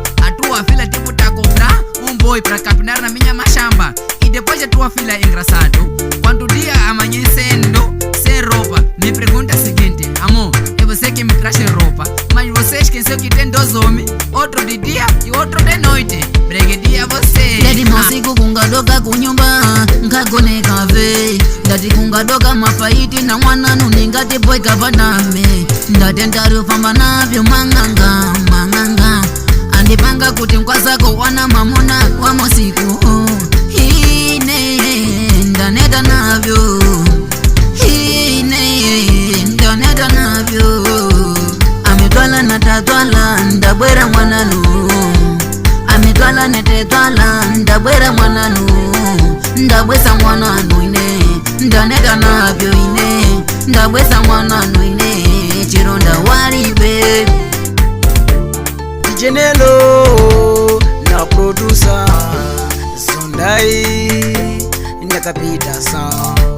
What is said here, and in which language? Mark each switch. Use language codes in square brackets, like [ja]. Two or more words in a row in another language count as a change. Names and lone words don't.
[pt] A tua filha tipo tá a cobrar boy pra capinar na minha machamba. E depois a tua filha é engraçado, quando o dia amanhecendo sem roupa, me pergunta o seguinte: amor, é você que me traz roupa, mas você esqueceu que tem 2 homens, outro de dia e outro de noite. Breguedia você. [seh] Ndati mausiku kungadoka kunyumba nkagone kave ndati kungadoka mafaiti na mwananu ningati boy kavaname ndati ndarufamba navyo manganga andipanga kuti nkwasako wana mamuna wa mausiku ine ndaneta navyo ndaneta navyo ametwala natatwala ndabwera mwananu ametwala netetwala ndabwera mwananu ndabwesa mwananu ine ndaneta navyo ine ndabwesa mwananu ine chironda walibe. Jenelo na producer Sondai Ndakapita Sound.